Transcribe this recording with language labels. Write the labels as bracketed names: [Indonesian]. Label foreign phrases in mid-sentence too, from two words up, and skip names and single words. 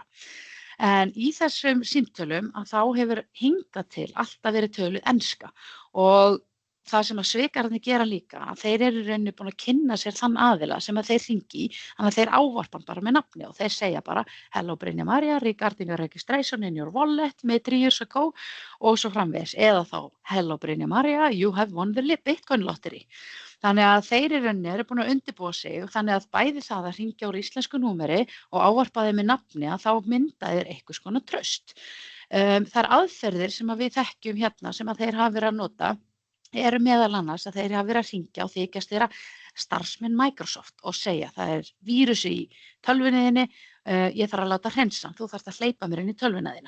[Icelandic] En í þessum símtölum að þá hefur hingað til alltaf verið töluð enska og það sem að svikararnir gera líka, að þeir eru í rauninni búin að kynna sér þann aðila sem að þeir hringi í, þannig að þeir ávarpa hann bara með nafni og þeir segja bara Hello Brynja María, [English] regarding your registration in your wallet með 3 years ago [Icelandic] og svo framvegis. Eða þá Hello Brynja María, [English] you have won the Bitcoin lottery. [Icelandic] Þannig að þeir í rauninni eru búin að undirbúa sig og þannig að bæði það að hringja úr íslensku númeri og ávarpa þeim með nafni að þá mynda þeir einhvers konar traust. Þær aðferðir sem að við þekkjum hérna sem að þeir hafa verið að nota eru meðal annars að þeir hafa verið að hringja og þykjast vera starfsmenn Microsoft og segja það vírus í tölvunni þinni, ég þarf að láta hreinsa, þú þarft að hleypa mér inn í tölvuna þína.